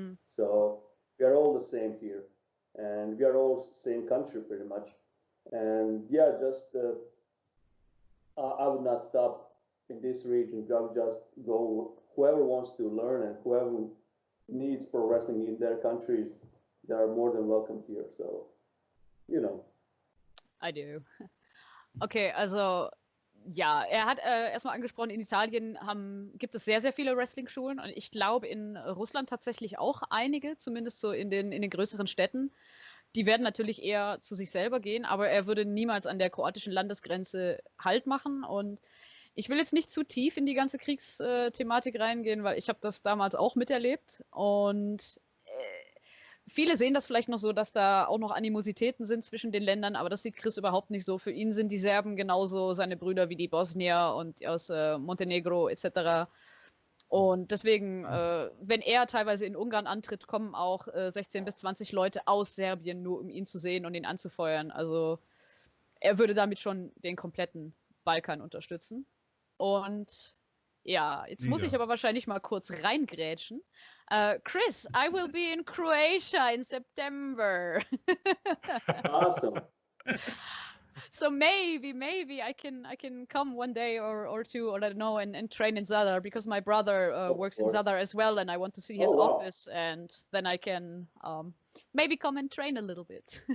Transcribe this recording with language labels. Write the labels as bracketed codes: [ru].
[en] So we are all the same here, and we are all same country pretty much. And yeah, just I would not stop in this region, you just go. Whoever wants to learn and whoever needs pro wrestling in their countries, they are more than welcome here. So, you know. I do. [de] Okay, also ja, er hat erstmal angesprochen, in Italien gibt es sehr, sehr viele Wrestling-Schulen und ich glaube in Russland tatsächlich auch einige, zumindest so in den größeren Städten. Die werden natürlich eher zu sich selber gehen, aber er würde niemals an der kroatischen Landesgrenze Halt machen. Und ich will jetzt nicht zu tief in die ganze Kriegsthematik reingehen, weil ich habe das damals auch miterlebt. Und viele sehen das vielleicht noch so, dass da auch noch Animositäten sind zwischen den Ländern, aber das sieht Kris überhaupt nicht so. Für ihn sind die Serben genauso seine Brüder wie die Bosnier und aus Montenegro etc. Und deswegen, wenn er teilweise in Ungarn antritt, kommen auch 16 bis 20 Leute aus Serbien, nur um ihn zu sehen und ihn anzufeuern. Also er würde damit schon den kompletten Balkan unterstützen. Und ja, jetzt muss ich aber wahrscheinlich mal kurz reingrätschen. [en] Kris, I will be in Croatia in September. Awesome. So maybe I can come one day or two, or I don't know, and train in Zadar, because my brother works in Zadar as well, and I want to see his office, and then I can maybe come and train a little bit.